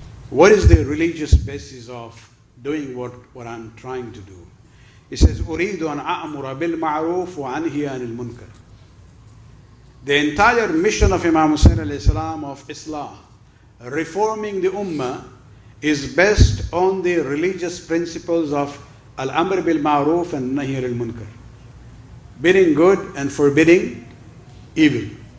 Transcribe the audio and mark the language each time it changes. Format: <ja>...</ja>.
<en>What is the religious basis of doing what I'm trying to do? He says,</en> <ar>أريد أن أأمر بالمعروف وأنهي عن المنكر.</ar> <en>The entire mission of Imam Hussain alayhi salam of Islam, reforming the ummah, is based on the religious principles of Al-Amr bil-Ma'ruf and Nahy al-Munkar. Bidding good and forbidding evil.</en>